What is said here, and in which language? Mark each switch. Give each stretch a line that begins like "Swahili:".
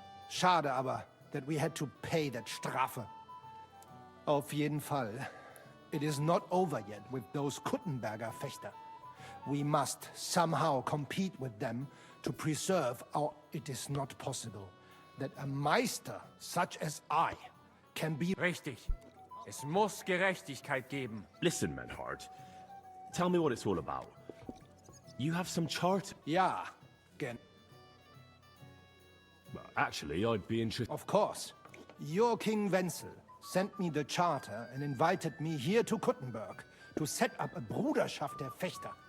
German: Schade aber,
English: that we had to pay that Strafe.
German: Auf jeden Fall.
English: It is not over yet with those Kuttenberger Fechter. We must somehow compete with them to preserve our... It is not possible that a Meister such as I can be...
German: Richtig. Es muss Gerechtigkeit geben.
English: Listen, Menhard. Tell me what it's all about. You have some chart...
German: Ja, gen...
English: Well, actually, I'd be interested... Of course. Your King Wenzel sent me the charter and invited me here to Kuttenberg to set up a
German: Bruderschaft der Fechter.